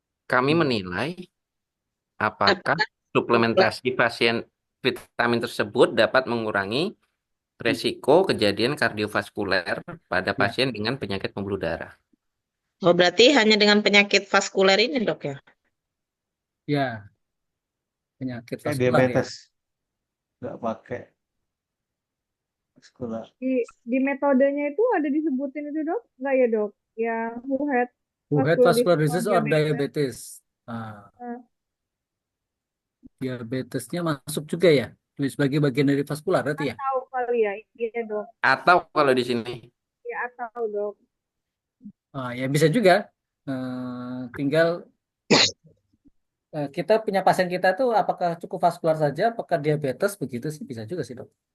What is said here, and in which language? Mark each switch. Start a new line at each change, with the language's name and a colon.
Indonesian: Kami menilai apakah suplementasi pasien vitamin tersebut dapat mengurangi resiko kejadian kardiovaskuler pada pasien dengan penyakit pembuluh darah. Oh berarti hanya dengan penyakit vaskuler ini dok ya? Ya, penyakit Kayak vaskular ya. diabetes. Nggak pakai vaskular. Di metodenya itu ada disebutin itu dok? Nggak ya dok? Yang
English: Who had vascular disease or diabetes.
Indonesian: Diabetesnya masuk juga ya? Sebagai bagian dari vaskular berarti ya? Tahu kali ya, iya dok. Atau kalau di sini Ya atau dok. Ya bisa juga. Tinggal kita punya pasien kita tuh apakah cukup vaskular saja, apakah diabetes begitu sih bisa juga sih dok.